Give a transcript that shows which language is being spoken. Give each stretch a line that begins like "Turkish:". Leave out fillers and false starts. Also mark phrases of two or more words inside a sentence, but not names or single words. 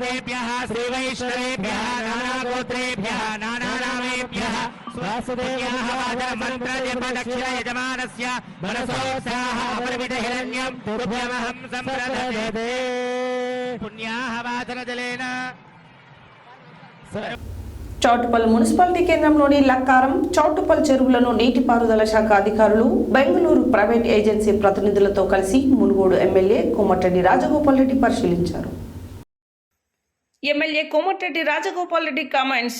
Sanskrit: श्रीवैष्णवेभ्यः नानागोत्रेभ्यः नानानामेभ्यः वासुदेवः मन्त्रजपदक्षिणयजमानस्य मनसोत्साह अपरिमितहिरण्यं तुभ्यमहं सम्प्रददे पुण्याः वासनजलेन
Telugu: చౌటుపల్ మున్సిపాలిటీ కేంద్రంలోని లక్కారం చౌటుపల్ చెరువులను నీటిపారుదల శాఖ అధికారులు బెంగళూరు ప్రైవేట్ ఏజెన్సీ ప్రతినిధులతో కలిసి మునుగోడు ఎమ్మెల్యే కోమటిరెడ్డి రాజగోపాల్ రెడ్డి పరిశీలించారు. ఎమ్మెల్యే కోమటిరెడ్డి రాజగోపాల్ రెడ్డి కామెంట్స్.